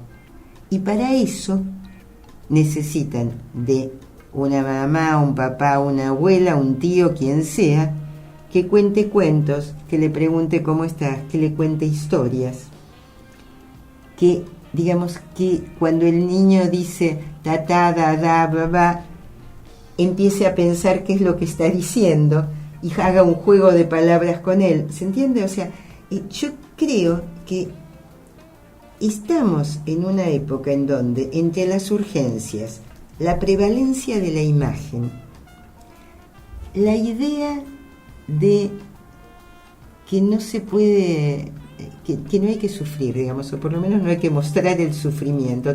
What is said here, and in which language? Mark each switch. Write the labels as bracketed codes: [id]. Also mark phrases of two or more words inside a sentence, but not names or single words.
[es] Y para eso necesitan de una mamá, un papá, una abuela, un tío, quien sea, que cuente cuentos, que le pregunte cómo estás, que le cuente historias. Que, digamos, que cuando el niño dice ta, ta, da, da, ba, ba, empiece a pensar qué es lo que está diciendo y haga un juego de palabras con él. ¿Se entiende? O sea, yo creo que estamos en una época en donde entre las urgencias, la prevalencia de la imagen, la idea de que no se puede, que no hay que sufrir, digamos, o por lo menos no hay que mostrar el sufrimiento.